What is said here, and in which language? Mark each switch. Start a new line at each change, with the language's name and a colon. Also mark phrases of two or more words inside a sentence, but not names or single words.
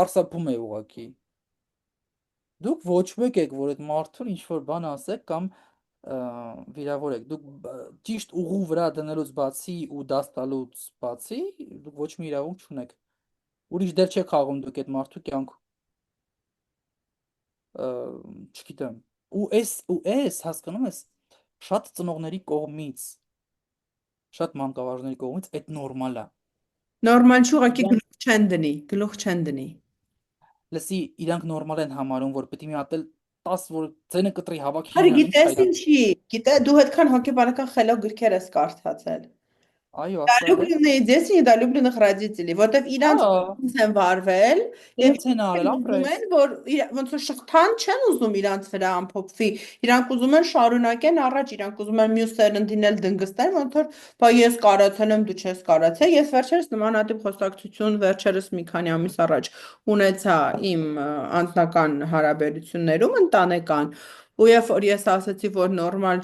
Armenian: է ուղակի։ Դուք ոչ մեկ եք, որ այդ մարդուն ինչ որ բան ասեք կամ ը, վիրավորեք։ Դուք ճիշտ ուղու վրա դնելուց բացի ու դաս տալուց բացի, դուք ոչ մի իրավունք չունեք։ Ուրիշ դեր չեք խաղում դուք այդ մարդու կյանքում, ը, չգիտեմ։ Ու էս հասկանում ես, շատ ծնողների կողմից, շատ մանկավարժների կողմից այդ նորմալ է։ Նորմալ չի, ուղղակի Իրանք գլուխ չեն դնի։ լսի, իրանք նորմալ են համարում, որ պետք է մի հատ էլ 10 որ ձենը կտրի հավաքի Արի, հիմնան, ինչ գիտես հայրա։ ինչի, դու այդքան հոգեբանական խելոք գրքեր ես կարդացել։ Այո, Да, աստղա դե։
Russian: влюбленные дети недолюбленных родителей,
Armenian: որտեվ իրանց Հա, ոնց են վարվել եւ իրենց են արել, իրենք ուզում ապրես։ են, որ ոնց որ շղթան չեն ուզում իրանց վրա ամփոփվի, իրանք ուզում են շարունակեն առաջ, իրանք ուզում են մյուս սերնդին էլ դնգստեն, ոնց որ բա ես կարացել եմ, դու չես կարացել։ Ես վերջերս նմանատիպ խոսակցություն վերջերս մի քանի ամիս առաջ ունեցա իմ անձնական հարաբերություններում ընտանեկան, ու երբ որ ես ասացի, որ նորմալ